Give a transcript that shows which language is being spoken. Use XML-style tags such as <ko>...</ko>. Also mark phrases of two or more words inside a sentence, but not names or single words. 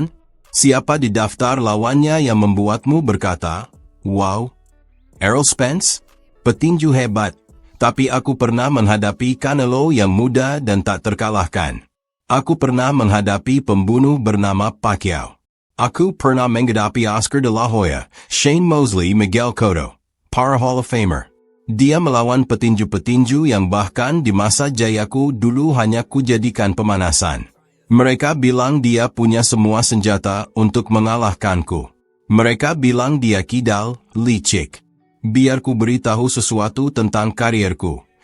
<id>Siapa di daftar lawannya yang membuatmu berkata, wow? Errol Spence? Petinju hebat. Tapi aku pernah menghadapi Canelo yang muda dan tak terkalahkan. Aku pernah menghadapi pembunuh bernama Pacquiao. Aku pernah menghadapi Oscar de la Hoya, Shane Mosley, Miguel Cotto, para</id> <en>Hall of Famer.</en> <id>Dia melawan petinju-petinju yang bahkan di masa jayaku dulu hanya kujadikan pemanasan. Mereka bilang dia punya semua senjata untuk mengalahkanku. Mereka bilang dia kidal, licik. Biar ku beritahu sesuatu tentang karierku.</id>